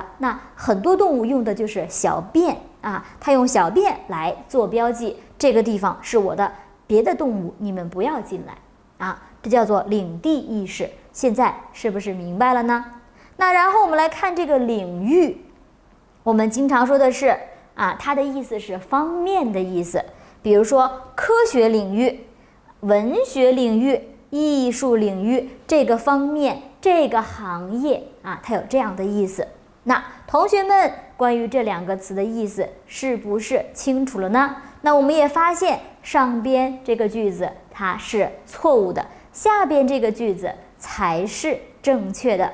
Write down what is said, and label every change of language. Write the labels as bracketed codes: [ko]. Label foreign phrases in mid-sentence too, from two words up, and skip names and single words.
[zh] 那很多動物用的就是小便啊，它用小便來做標記，這個地方是我的，別的動物你們不要進來啊，這叫做領地意識。現在是不是明白了呢？那然後我們來看這個領域，我們經常說的是它的意思是方面的意思，比如說科學領域、文學領域、藝術領域，這個方面、這個行業它有這樣的意思。那同學們關於這2個詞的意思是不是清楚了呢？那我們也發現上邊這個句子它是錯誤的，下邊這個句子才是正確的。